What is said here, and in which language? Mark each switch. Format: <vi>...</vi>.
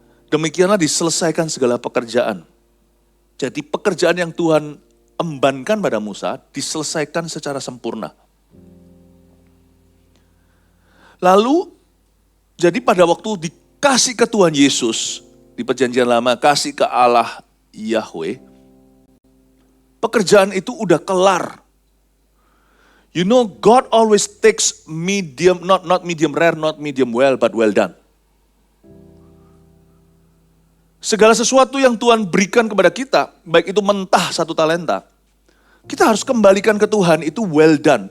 <id>Demikianlah diselesaikan segala pekerjaan. Jadi pekerjaan yang Tuhan embankan pada Musa diselesaikan secara sempurna. Lalu, jadi pada waktu dikasih ke Tuhan Yesus, di perjanjian lama, kasih ke Allah Yahweh, pekerjaan itu udah kelar.</id> <en>You know, God always takes medium, not medium rare, not medium well, but well done.</en> <id>Segala sesuatu yang Tuhan berikan kepada kita, baik itu mentah 1 talenta, kita harus kembalikan ke Tuhan, itu well done.</id>